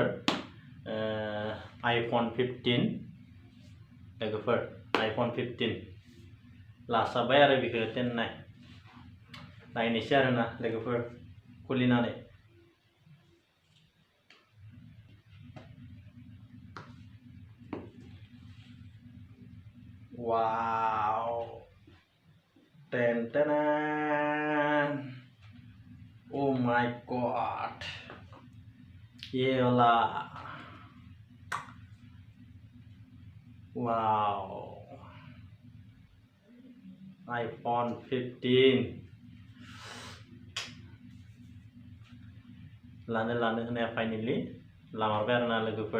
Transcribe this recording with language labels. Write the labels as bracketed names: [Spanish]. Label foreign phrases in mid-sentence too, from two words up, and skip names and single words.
[Bodo] iPhone 15 लोगोफोर, iPhone 15 लासाबबाय आरो बेखौ नायनोसै आरोना लोगोफोर खुलिनानै। वाव, टेनटानान। [English] Oh my god, [Hindi] ये वाला [Bodo] वाव, iPhone 15 लानो होनाया फाइनेलि लामारबाय आरोना लोगोफोर।